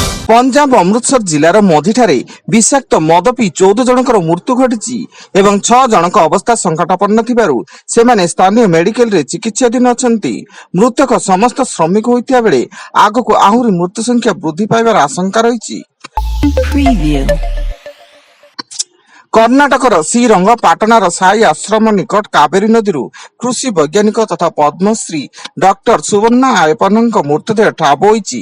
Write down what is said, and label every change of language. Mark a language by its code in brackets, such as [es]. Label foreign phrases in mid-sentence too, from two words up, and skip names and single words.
[or] ପଞ୍ଜାବ ଅମୃତସର ଜିଲ୍ଲାର ମଝିଠାରେ ବିଷାକ୍ତ ମଦ ପିଇ 14 ଜଣଙ୍କର ମୃତ୍ୟୁ ଘଟି ଏବଂ 6 ଜଣଙ୍କ ଅବସ୍ଥା ସଙ୍କଟାପନ୍ନ ଥିବାରୁ ସେମାନେ ସ୍ଥାନୀୟ ମେଡିକାଲ ରେ ଚିକିତ୍ସାଧୀନ ଅଛନ୍ତି। ମୃତକ ସମସ୍ତ ଶ୍ରମିକ ହୋଇଥିବା ବେଳେ ଆଗକୁ ଆହୁରି ମୃତ୍ୟୁ ସଂଖ୍ୟା ବୃଦ୍ଧି ପାଇବାର ଆଶଙ୍କା ରହିଛି। କର୍ଣ୍ଣାଟକର ଶ୍ରୀରଙ୍ଗପାଟଣାର ସାଇ ଆଶ୍ରମ ନିକଟ କାବେରୀ ନଦୀ କୃଷି ବୈଜ୍ଞାନିକ ତଥା ପଦ୍ମଶ୍ରୀ ଡକ୍ଟର ସୁବର୍ଣ୍ଣା ଆୟପନଙ୍କ ମୃତଦେହ ଠାବ ହୋଇଛି।